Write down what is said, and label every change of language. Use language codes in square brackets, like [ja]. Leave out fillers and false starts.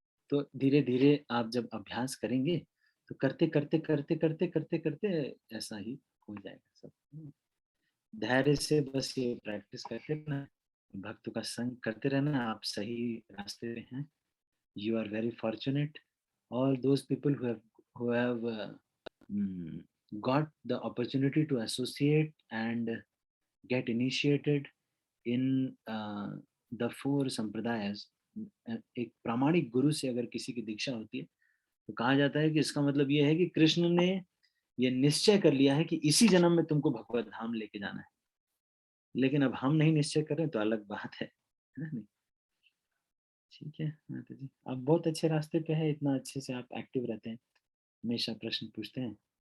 [hi] तो धीरे धीरे आप जब अभ्यास करेंगे तो करते करते करते करते करते करते ऐसा ही हो जाएगा सब। धैर्य से बस ये प्रैक्टिस करते रहना, भक्तों का संग करते रहना, आप सही रास्ते पे हैं। [en] You are very fortunate. All those people who have got the opportunity to associate and get initiated in the four sampradayas, [hi] एक प्रामाणिक गुरु से अगर किसी की दीक्षा होती है तो कहा जाता है कि इसका मतलब ये है कि कृष्ण ने ये निश्चय कर लिया है कि इसी जन्म में तुमको भगवत धाम लेके जाना है। लेकिन अब हम नहीं निश्चय करें तो अलग बात है ना? नहीं, ठीक है माता जी, आप बहुत अच्छे रास्ते पे है, इतना अच्छे से आप एक्टिव रहते हैं, हमेशा प्रश्न पूछते हैं।